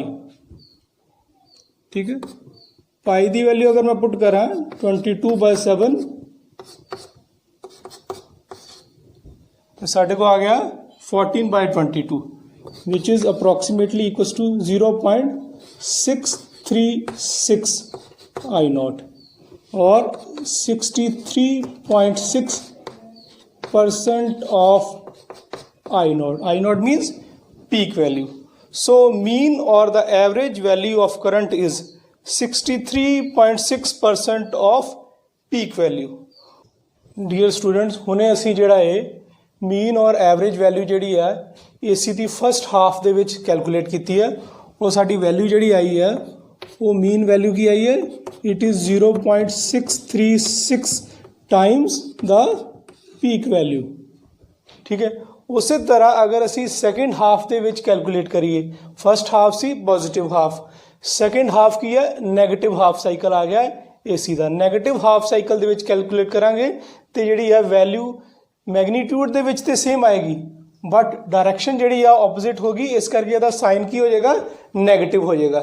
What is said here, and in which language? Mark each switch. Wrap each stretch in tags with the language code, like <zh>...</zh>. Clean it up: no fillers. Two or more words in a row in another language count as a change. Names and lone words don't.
<pa>ਠੀਕ ਹੈ, ਪਾਈ ਕੀ ਵੈਲਿਊ ਅਗਰ ਮੈਂ ਪੁੱਟ ਕਰਾ 22/7 ਤੋ ਸਾਢੇ ਕੋ ਆ ਗਯਾ 14/22</pa> <en>which is approximately equals to 0.636 I naught</en> <pa>और 63.6%</pa> <en>of I naught. I naught means peak value. So mean or the average value of current is 63.6% of peak value. Dear students,</en> <pa>ਹੁਣੇ ਅਸੀਂ ਜਿਹੜਾ ਹੈ mean और</pa> <en>average value</en> <pa>ਜਿਹੜੀ ਹੈ AC ਦੀ</pa> <en>first half</en> <pa>ਦੇ ਵਿੱਚ कैलकुलेट ਕੀਤੀ ਹੈ। ਉਹ ਸਾਡੀ वैल्यू ਜਿਹੜੀ ਆਈ ਹੈ वो mean value</pa> <hi>की आई है</hi> <en>it is 0.636 times the peak value।</en> <pa>ਠੀਕ ਹੈ, ਉਸ ਤਰ੍ਹਾਂ ਅਗਰ ਅਸੀ</pa> <en>second half</en> <pa>ਕੇ ਵਿੱਚ ਕੈਲਕੁਲੇਟ ਕਰੀਏ,</pa> <en>first half</en> <pa>ਸੀ</pa> <en>positive half, second half</en> <pa>ਕੀ ਹੈ</pa> <en>negative half cycle</en> <pa>ਆ ਗਯਾ ਏਸੀ ਕਾ।</pa> <en>negative half cycle</en> <pa>ਕੇ ਵਿੱਚ ਕੈਲਕੁਲੇਟ ਕਰਾਂਗੇ ਤੋ ਜਿਹੜੀ ਹੈ ਵੈਲਿਊ ਮੈਗਨੀਟਿਊਡ ਕੇ ਵਿੱਚ ਤੇ ਸੇਮ ਆਏਗੀ ਬਟ ਡਾਇਰੈਕਸ਼ਨ ਜਿਹੜੀ ਹੈ ਔਪੋਜ਼ਿਟ ਹੋਗੀ, ਇਸ ਕਰਕੇ ਇਹਦਾ ਸਾਈਨ ਕੀ ਹੋ ਜਾਏਗਾ ਨੈਗੇਟਿਵ ਹੋ ਜਾਏਗਾ।</pa>